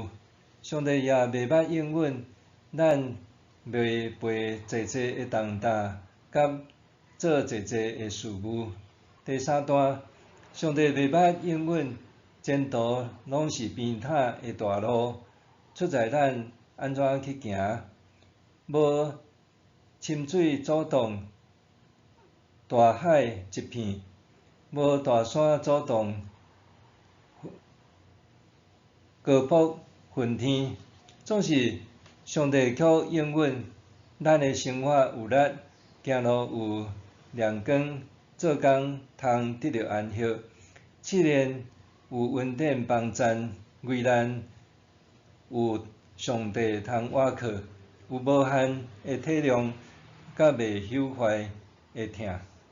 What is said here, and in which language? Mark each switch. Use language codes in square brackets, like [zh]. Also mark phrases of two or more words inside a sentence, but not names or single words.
[nan] 上帝也袂捌应允，咱袂背济济的重担，甲做济济的事务。第三段，上帝袂捌应允，前途拢是平坦的大路，出在咱安怎去行。无深水阻挡，大海一片；无大山阻挡，高坡云天。总是上帝却应允，咱的生活有力，行路有亮光，做工通得到安息，试炼有恩典帮赞，危难有上帝通倚靠，有无限的体谅，甲袂朽坏的疼。